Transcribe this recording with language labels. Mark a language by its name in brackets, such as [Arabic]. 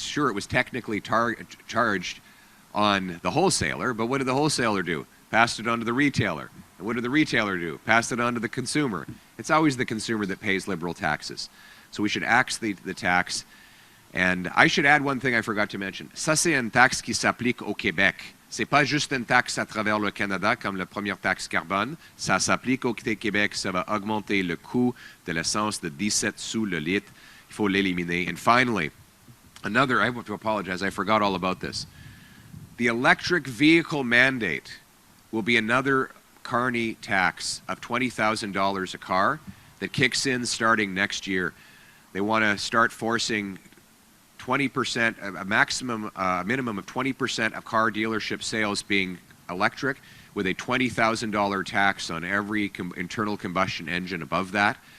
[English] Sure, it was technically charged on the wholesaler, but what did the wholesaler do? Passed it on to the retailer. And what did the retailer do? Passed it on to the consumer. It's always the consumer that pays Liberal taxes. So we should axe the tax. And I should add one thing I forgot to mention. [French] Ça, c'est une taxe qui s'applique au Québec. C'est pas juste une taxe à travers le Canada comme la première taxe carbone. Ça s'applique au Québec. Ça va augmenter le coût de l'essence de 17 sous le litre. Il faut l'éliminer. [English] And finally, I have to apologize. I forgot all about this. The electric vehicle mandate will be another Carney tax of $20,000 a car that kicks in starting next year. They want to start forcing 20%, a minimum of 20% of car dealership sales being electric, with a $20,000 tax on every internal combustion engine above that.